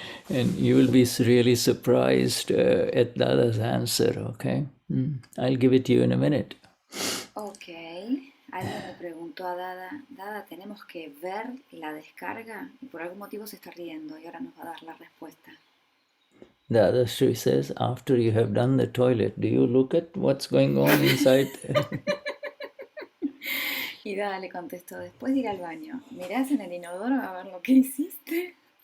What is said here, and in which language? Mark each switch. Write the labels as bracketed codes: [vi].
[en] And you will be really surprised at Dada's answer, okay? I'll give it to you in a minute. Okay. [es] Alguien le preguntó a Dada, ¿tenemos que ver la descarga? Y por algún motivo se está riendo y ahora nos va a dar la respuesta. [en] Dadashri says, after you have done the toilet, do you look at what's going on inside? [es] Y Dada le contestó, después de ir al baño, ¿mirás en el inodoro a ver lo que hiciste?